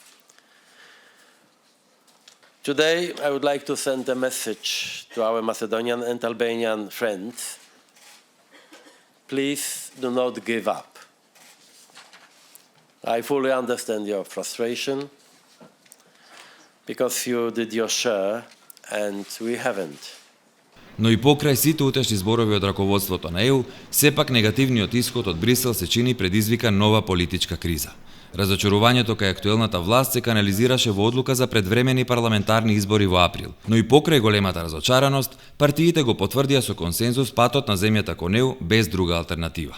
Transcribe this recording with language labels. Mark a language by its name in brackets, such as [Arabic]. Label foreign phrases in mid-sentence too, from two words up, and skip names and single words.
[English] Today, I would like to send a message to our Macedonian and Albanian friends. Please do not give up. I fully understand your frustration because you did your share and we haven't. [Macedonian] Но и покрај сите утешни зборови од раководството на ЕУ, сепак негативниот исход од Брисел се чини предизвика нова политичка криза. Разочарувањето кај актуелната власт се канализираше во одлука за предвремени парламентарни избори во април, но и покрај големата разочараност, партиите го потврдија со консензус патот на земјата кон ЕУ без друга алтернатива.